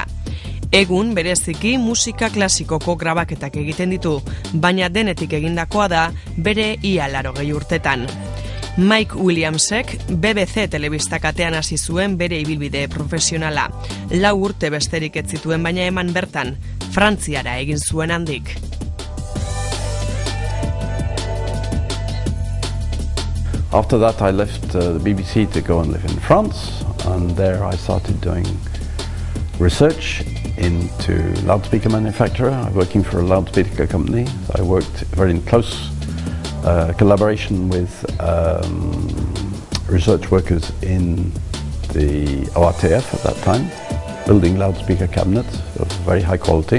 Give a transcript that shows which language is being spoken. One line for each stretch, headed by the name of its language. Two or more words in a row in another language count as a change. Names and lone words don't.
Basque: Egun bereziki musika klasikoko grabaketak egiten ditu, baina denetik egindakoa da bere ia 80 urtetan. Mike Williamsek BBC telebistakatean hasi zuen bere ibilbide profesionala. 4 urte besterik ez zituen baina eman bertan, Frantziara egin zuen handik.
English: After that I left the BBC to go and live in France, and there I started doing research into loudspeaker manufacture. I'm working for a loudspeaker company. I worked very in close collaboration with research workers in the ORTF at that time, building loudspeaker cabinets of very high quality.